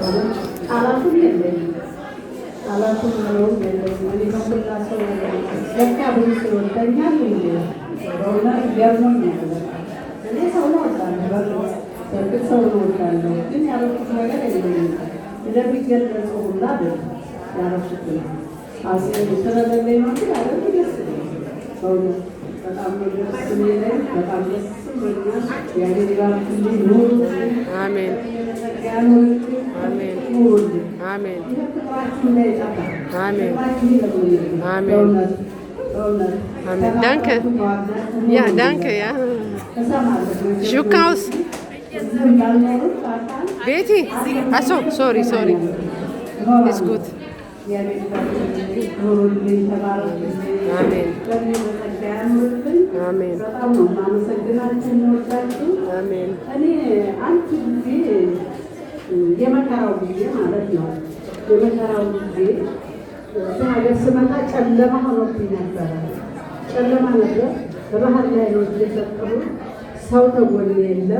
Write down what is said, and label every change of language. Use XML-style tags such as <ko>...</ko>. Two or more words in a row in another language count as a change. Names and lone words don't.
<am>ቃላቱን የለኝም ቃላቱን ነው የለኝም። እኔ ከሁላ ሰው ለካ ብዙ ስለወደኛል እንጂ በእውነት ገርሞኛል። እኔ ሰው ነው እወዳለሁ፣ በእርግጥ ሰው ነው እወዳለሁ፣ ግን ያደረኩት ነገር የለኝም። እንደሚገለጸው ሁላ አይደለም ያደረኩት ስለሌለኝ ነው እንጂ ያደረኩት ደስ ይለኛል በእውነት በጣም ደስ የሚለኝ በጣም ደስ ብሎኛል። እግዚአብሔር ይባርክልኝ። ኑሩ። አሜን አሜን አሜን ፍቅራችሁ እንዳይጠፋ አሜን አሜን</am> <de>አሜን danke. Ja, danke, ja. Schuhkaus. Betty? Achso, sorry. Ist gut. Amen. Amen. Amen.</de> <am>የመከራው ጊዜ ማለት ነው። የመከራው ጊዜ ሀገር ስመጣ ጨለማ ሆኖብኝ ነበረ። ጨለማ ነበር። በባህር ላይ ነው የሰጠሩ ሰው ተጎን የለም።</am>